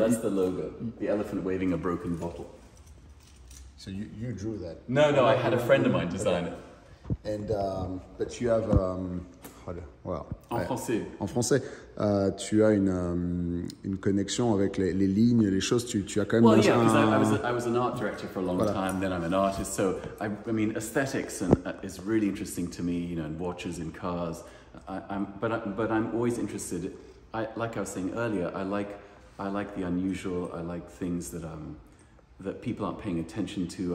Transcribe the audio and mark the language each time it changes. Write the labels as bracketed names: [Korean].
[English] that's the logo, the elephant waving a broken bottle. so you drew that. No, I had a friend of mine design it. And but you have [French] En français. En français, tu as une connexion avec les lignes, les choses. Tu as quand même. [English] Well, yeah, because I was an art director for a long time. Then I'm an artist, so I mean, aesthetics is really interesting to me. You know, and watches and cars. But I'm always interested. Like I was saying earlier, I like the unusual. I like things that people aren't paying attention to.